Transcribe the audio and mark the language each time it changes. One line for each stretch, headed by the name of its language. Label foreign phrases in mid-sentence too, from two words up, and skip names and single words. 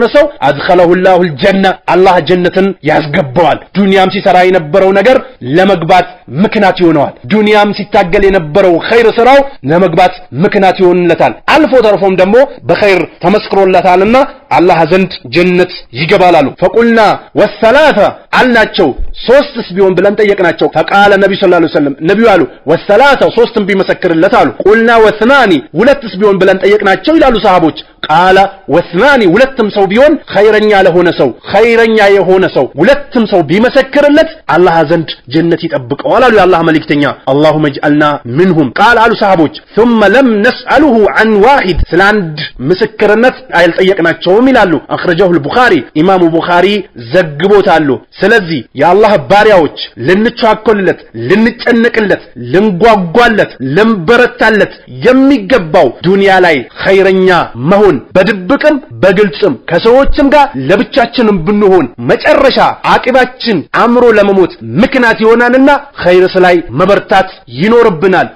Amharic: ሰው
Arabic: أدخله الله الجنة
Amharic: አላህ ጀነትን ያስገባዋል ዱንያም ሲሰራ የነበረው ነገር ለመግባት ምክንያት ይሆነዋል ዱንያም ሲታገል የነበረው ኸይር ስራው ለመግባት ምክንያት ይሆንለታል አልፎ ተርፎም ደግሞ በኸይር ተመስክሮለታልና አላህ ዘንድ ጀነት ይገባላሉ
Arabic: فقلنا والثلاثه
Amharic: አልናቸው ሶስትስ ቢሆን ብለን ጠየቅናቸው
Arabic: فقال النبي صلى الله عليه وسلم
Amharic: ነብዩ አሉ والثلاثه ሶስትም ቢመሰክርለት አሉ
Arabic: قلنا واثنان
Amharic: ሁለትስ ቢሆን ብለን ጠየቅናቸው ይላሉ ሰሃቦች
Arabic: قال واثنان
Amharic: ሁለትም ሰው ቢሆን ኸይረኛ የሆነ ሰው ሁለትም ሰው ቢመሰክርለት አላህ ዘንድ ጀነት ይጠብቀዋል አሉ የአላህ መልእክተኛ
Arabic: اللهم اجعلنا منهم قال
Amharic: አሉ ሰሃቦች
Arabic: ثم لم نسأله عن واحد
Amharic: ስላንድ ምስክርነት አይልጠየቅናቸውም ይላሉ
Arabic: أخرجه البخاري
Amharic: ኢማሙ ቡኻሪ ዘግቦታል ስለዚህ የአላህ ባሪያዎች ልንቻኮልለት ልንጨነቅለት ልንጓጓለት ልንበረታለት የሚገባው ዱንያ ላይ ኸይረኛ መሆን በድብቅም በግልጽም ከሰዎችም ጋር ለብቻችንም ብንሆን መጨረሻ አቂባችን አምሮ ለመሞት ምክንያት ይሆናልና ኸይርስ ላይ መበርታት ይኖርብናል